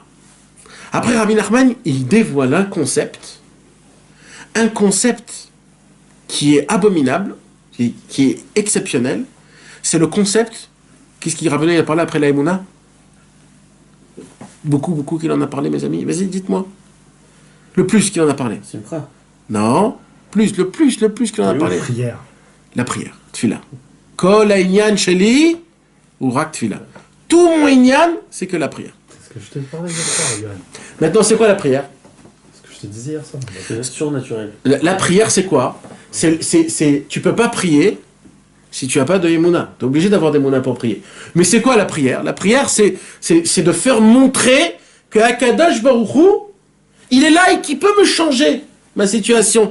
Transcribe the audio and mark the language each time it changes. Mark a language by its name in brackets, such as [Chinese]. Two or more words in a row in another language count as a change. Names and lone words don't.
[French] Après, Rabbi Nachman, il dévoile un concept qui est abominable, qui est exceptionnel. C'est le concept, qu'est-ce qu'il Rabbeinu a parlé après la Emouna? Beaucoup qu'il en a parlé, mes amis. Vas-y, dites-moi. Le plus qu'il en a parlé. C'est une phrase. Non, le plus qu'il en a parlé. Prière. La prière, [Hebrew] תפילה. כל העניין שלי הוא רק תפילה. [French] Tout mon inyan, c'est que la prière. C'est ce que je te parlais hier soir, Yohann. Maintenant, c'est quoi la prière? C'est ce que je te disais hier soir. C'est surnaturel. La prière, c'est quoi? Tu peux pas prier si tu n'as pas de Emouna. Tu es obligé d'avoir des Emouna pour prier. Mais c'est quoi la prière? La prière, c'est de faire montrer que [Hebrew] הקדוש ברוך הוא, [French] il est là et qu'il peut me changer ma situation.